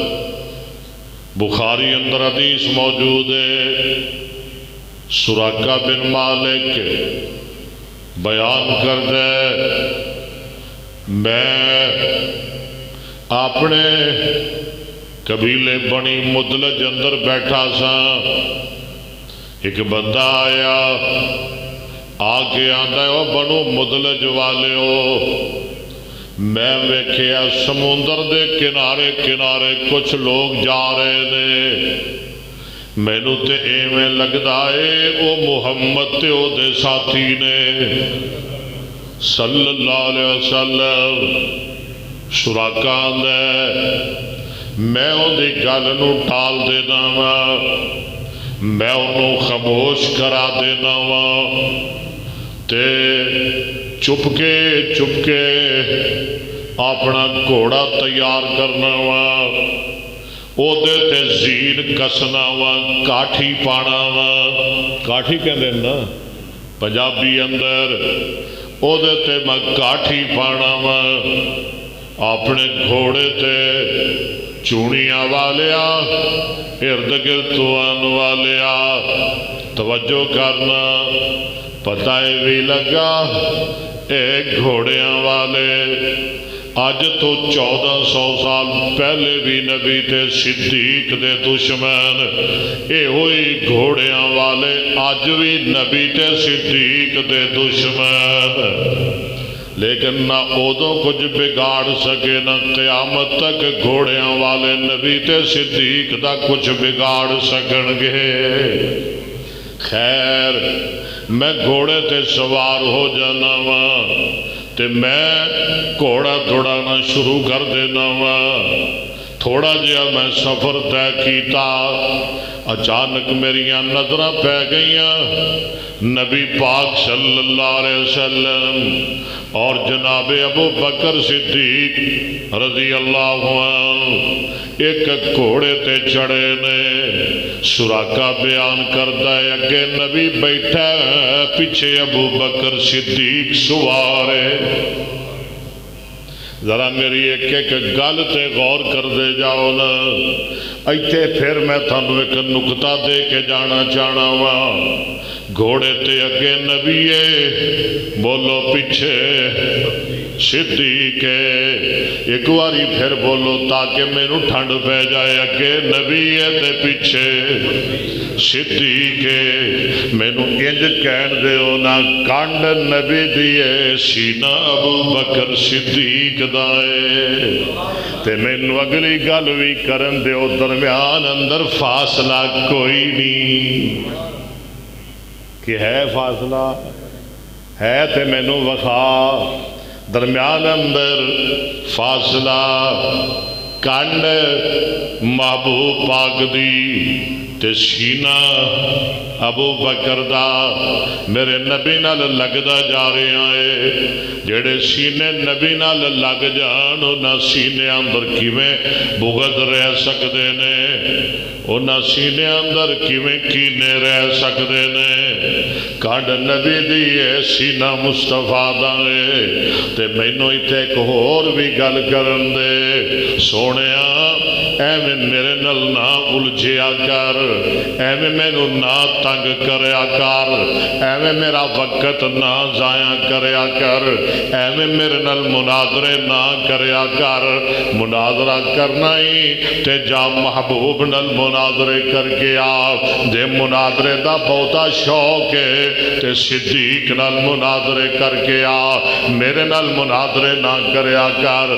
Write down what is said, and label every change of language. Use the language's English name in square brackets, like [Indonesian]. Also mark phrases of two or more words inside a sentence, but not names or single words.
[Punjabi] بخاری اندر حدیث موجود ہے، سراقہ بن مالک بیان کر دے میں اپنے قبیلے بنی مدلج اندر بیٹھا سا، ایک بندہ آیا آ کے آندا ہے او بنو مدلج والے ہو، میں ویکھیا سمندر دے کنارے کنارے کچھ لوگ جا رہے نے، مینوں تے ایویں لگدا اے او محمد تے او دے ساتھی نے [Arabic] صلی اللہ علیہ وسلم۔ [Punjabi] سراقہ آندا ہے میں ان دی گل نو ٹال دینا وا، میں انہوں خاموش کرا دینا وا، تے چپ کے اپنا گھوڑا تیار کرنا وا، او دے تے زین کسنا وا، کاٹھی پانا وا، کاٹھی کہندے نا پنجابی اندر، او دے تے میں کاٹھی پانا وا، اپنے گھوڑے تے چونیاں والیا، ارد گرد توان والیا، توجہ کرنا، پتہ بھی لگا اے گھوڑیاں والے آج تو 1400 سال پہلے بھی نبی تے صدیق دے دشمن، اے ہوئی گھوڑیاں والے آج بھی نبی تے صدیق دے دشمن، لیکن نہ ادوں کچھ بگاڑ سکے نہ قیامت تک گھوڑیاں والے نبی تے صدیق دا کچھ بگاڑ سکن گے۔ خیر میں گھوڑے تے سوار ہو جانا وا تے میں گھوڑا دوڑانا شروع کر دینا وا، تھوڑا جہا میں سفر طے کیتا، اچانک میریاں نظراں پہ گئیاں نبی پاک [Arabic] صلی اللہ علیہ وسلم [Punjabi] اور جناب ابو بکر صدیق [Arabic] رضی اللہ عنہ [Punjabi] ایک گھوڑے تے چڑھے نے۔ [Urdu] سراقہ بیان کرتا ہے اگے نبی بیٹھا ہے، پیچھے ابو بکر صدیق سوار ہے۔ [Punjabi] ذرا میری ایک گل تے غور کر دے جاؤ نا، ایتھے پھر میں تھانوں ایک نکتہ دے کے جانا چاہنا وا۔ گھوڑے تے اگے نبی ہے، بولو پیچھے صدیق ہے۔ ایک واری پھر بولو تاکہ مینوں ٹھنڈ پہ جائے، اگے نبی ہے تے پیچھے صدیق ہے۔ مینوں انج کہن دیو نا کانڈ نبی دی ہے، سینہ ابو بکر صدیق دا ہے، تے مینوں اگلی گل بھی کرن دیو، درمیان اندر فاصلہ کوئی نہیں کہ ہے فاصلہ ہے تے مینوں وخا، درمیان اندر فاصلہ کنڈ محبوب پاک دی تے سینہ ابو بکر دا میرے نبی نال لگدا جا رہا ہے۔ جڑے سینے نبی نال لگ جان انہاں سینے اندر کیویں بغض رہ سکدے نے، انہاں سینے اندر کیویں کینے رہ سکدے نے۔ کڈ نبی دی ہے، سینہ مصطفیٰ دا ہے۔ تے مینوں ایتھے ایک ہور بھی گل کرن دے، سونیا ایویں میرے نال نہ الجھیا کر، ایویں مینوں نہ تنگ کریا کر، ایویں میرا وقت نہ ضائع کریا کر، ایویں میرے نال مناظرے نہ کریا کر۔ مناظرہ کرنا ہی تے جا محبوب نال مناظرے کر کے آ، جے مناظرے دا بہتا شوق ہے تے صدیق نال مناظرے کر کے آ، میرے نال مناظرے نہ کریا کر۔